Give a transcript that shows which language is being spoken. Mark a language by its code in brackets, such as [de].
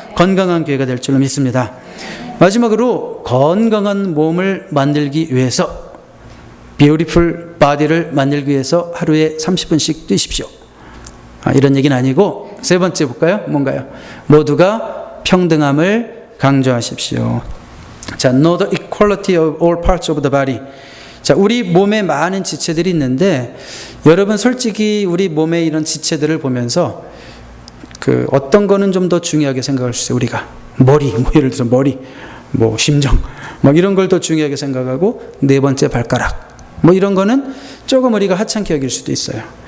[ko] 건강한 교회가 될 줄로 믿습니다. 마지막으로 건강한 몸을 만들기 위해서 beautiful body를 만들기 위해서 하루에 30분씩 뛰십시오. 이런 얘기는 아니고 세 번째 볼까요? 뭔가요? 모두가 평등함을 강조하십시오. [en] 자, know the equality of all parts of the body. [ko] 자, 우리 몸에 많은 지체들이 있는데 여러분 솔직히 우리 몸의 이런 지체들을 보면서 그 어떤 거는 좀 더 중요하게 생각할 수 있어요. 우리가 머리, 뭐 예를 들어서 머리, 뭐 심정, 막 이런 걸 더 중요하게 생각하고 네 번째 발가락, 뭐 이런 거는 조금 우리가 하찮게 여길 수도 있어요.